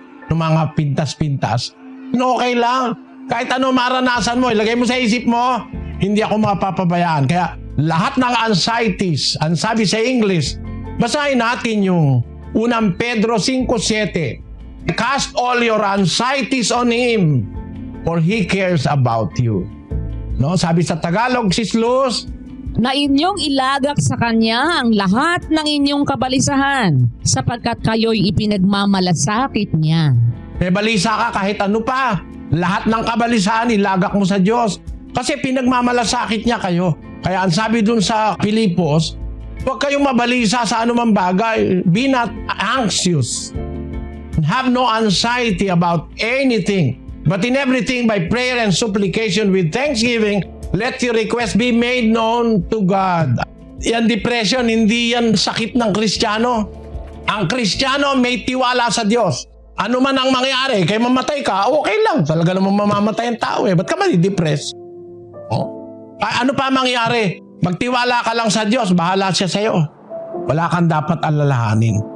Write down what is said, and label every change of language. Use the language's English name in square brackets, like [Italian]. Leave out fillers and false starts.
[Filipino] Ng mga pintas-pintas. Okay lang. Kahit ano maranasan mo, ilagay mo sa isip mo, hindi ako mapapabayaan. Kaya lahat ng anxieties, ang sabi sa English, basahin natin yung unang Pedro 5:7. [English] Cast all your anxieties on Him, for He cares about you. [Filipino] No, sabi sa Tagalog, Sis Luz, Na inyong ilagak sa Kanya ang lahat ng inyong kabalisahan, sapagkat kayo'y ipinagmamalasakit niya. may balisa ka kahit ano pa. Lahat ng kabalisahan ilagak mo sa Diyos. Kasi pinagmamalasakit niya kayo. Kaya ang sabi dun sa Pilipos, huwag kayong mabalisa sa anumang bagay. [English] Be not anxious. Have no anxiety about anything. But in everything by prayer and supplication with thanksgiving, let your request be made known to God. [Filipino] Yan depression, hindi yan sakit ng Kristiyano. Ang Kristiyano may tiwala sa Diyos. Ano man ang mangyari, kaya mamatay ka, okay lang. Talaga namang mamamatay ang tao eh. Ba't ka mali-depress? Ano pa mangyari? Magtiwala ka lang sa Diyos, bahala siya sa'yo. Wala kang dapat alalahanin.